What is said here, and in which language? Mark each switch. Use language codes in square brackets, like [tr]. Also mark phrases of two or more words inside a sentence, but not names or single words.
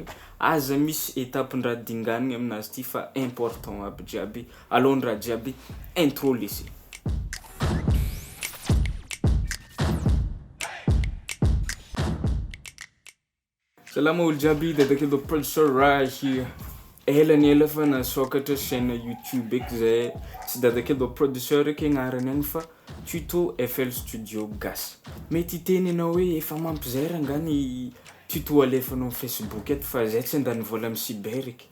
[mg] Aza misy étape-ndraha dinganigny aminazy ty fa important aby jiaby. Alohan'raha jiaby intro lesy. Salama olo jiaby, dadakely [en] producer right here. [mg] Ela fa nasokatra chaîne YouTube eky zay. Tsy dadakely producer eky agnarany agny fa Tuto FL Studio Gas. Mety teny anao hoe efa mampizera ngany tuto alefanao Facebook eto fa zay tsy andany vola amin'ny cyber eky.